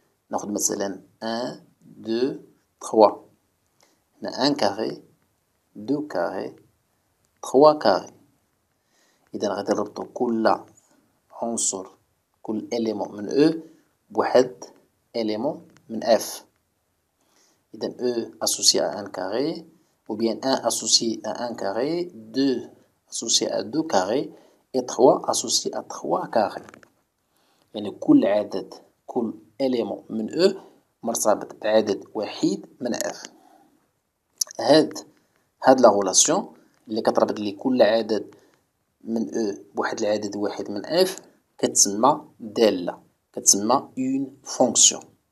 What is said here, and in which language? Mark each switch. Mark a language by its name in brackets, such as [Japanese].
[Arabic] ناخذ مثلا 1 2 3. هنا 1 كاري 2 كاري 3 كاري. إذا غادي نربطو كل عنصر كل إليمون من أو بواحد إليمون من اف. [French] إذا أو associé à 1 carré ou bien 1 associé à 1 carré, 2 associé à 2 carrés et 3 associé à 3 carrés. [Arabic] يعني كل عدد كل إليمون من أو مرتبط بعدد وحيد من اف. [French] هاد لا غولاسيون [Arabic] اللي كتربط لي كل عدد من أو بواحد العدد واحد من اف كتسمى دالة، كتسمى [French] اون فونكسيون.